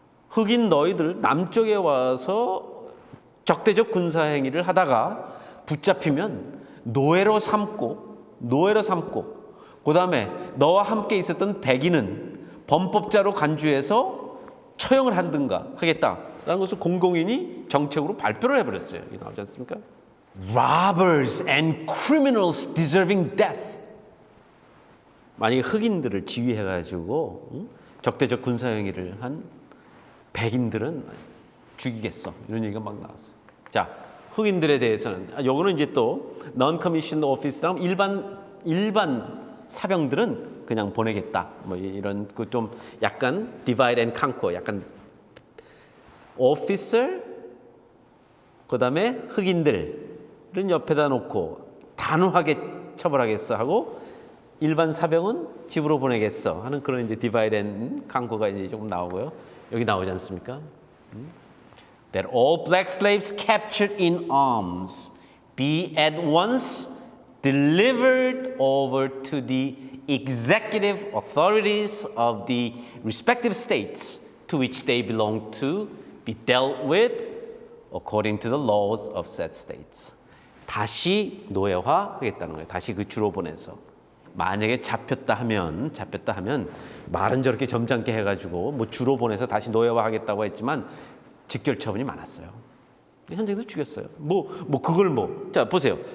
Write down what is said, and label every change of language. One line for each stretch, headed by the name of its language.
Korean: 흑인 너희들 남쪽에 와서 적대적 군사 행위를 하다가 붙잡히면 노예로 삼고 그다음에 너와 함께 있었던 백인은 범법자로 간주해서 처형을 하겠다라는 것을 공공연히 정책으로 발표를 해버렸어요. 이게 나오지 않습니까?
English: Robbers and criminals deserving death.
Korean: 만약에 흑인들을 지휘해가지고 적대적 군사 행위를 한 백인들은 죽이겠어. 이런 얘기가 막 나왔어요. 자, 흑인들에 대해서는 요거는 이제 또 non-commissioned officer랑 일반 사병들은 그냥 보내겠다. 뭐 이런 그 좀 약간
English: divide and conquer,
Korean: 약간 officer 그다음에 흑인들은 옆에다 놓고 단호하게 처벌하겠어 하고 일반 사병은 집으로 보내겠어 하는 그런 이제 divide and conquer가 이제 조금 나오고요. 여기 나오지 않습니까?
English: That all black slaves captured in arms be at once delivered over to the executive authorities of the respective states to which they belong to be dealt with according to the laws of said states.
Korean: 다시 노예화하겠다는 거예요. 다시 그 주로 보내서. 만약에 잡혔다 하면 말은 저렇게 점잖게 해가지고 뭐 주로 보내서 다시 노예화하겠다고 했지만 직결 처분이 많았어요. 현장에서 죽였어요. 자 보세요.